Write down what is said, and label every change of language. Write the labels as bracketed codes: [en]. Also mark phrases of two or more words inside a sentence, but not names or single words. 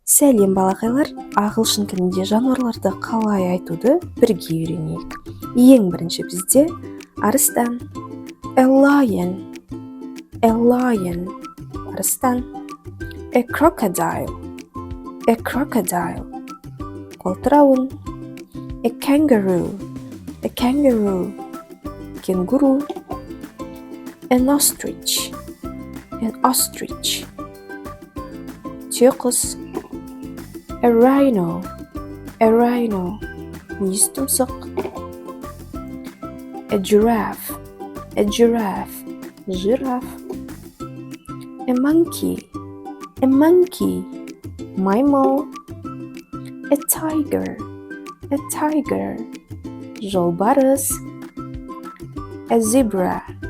[kk] Сәлем балақайлар, ағылшын тілінде жануарларды қалай айтуды бірге үйренейік. Ең бірінші бізде арыстан, [en] a lion, арыстан, a crocodile, қолтырауын, a kangaroo, кенгуру, an ostrich, түйеқұс, a rhino, [kk] мүйіз тұмсық, [en] a giraffe, жираф, a monkey, маймыл, a tiger, жолбарыс, a zebra,